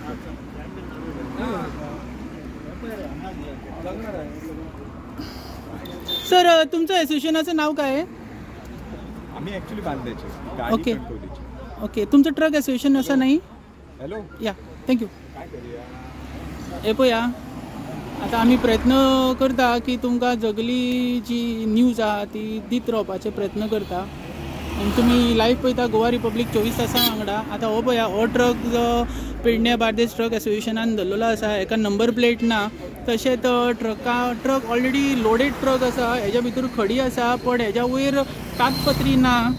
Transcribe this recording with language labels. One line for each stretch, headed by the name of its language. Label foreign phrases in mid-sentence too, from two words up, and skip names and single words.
Marathi: सर तुमचं असोसिएशनाचं नाव काय आहे? आम्ही ॲक्च्युली बांधायचे ओके. गाडी ओके, तुमचं
English: truck association
Marathi: असं नाही? हॅलो या, थँक्यू. काय करूया?
Konkani: हे पळया, आता आम्ही प्रयत्न करता की तुमकां जगली जी न्यूज आहा ती दीत रावपाचे प्रयत्न करता. आनी तुमी लायव्ह पळयता गोवा रिपब्लीक 24 तासां वांगडा. आतां हो पळया, हो ट्रक जो पेडणे बार्देस ट्रक असोसिएशनान धरलेलो आसा, हेका नंबर प्लेट ना. तशेंच ट्रक
English: already loaded truck
Konkani: आसा, हेज्या भितर खडी आसा, पण हेज्या वयर तातपत्री ना.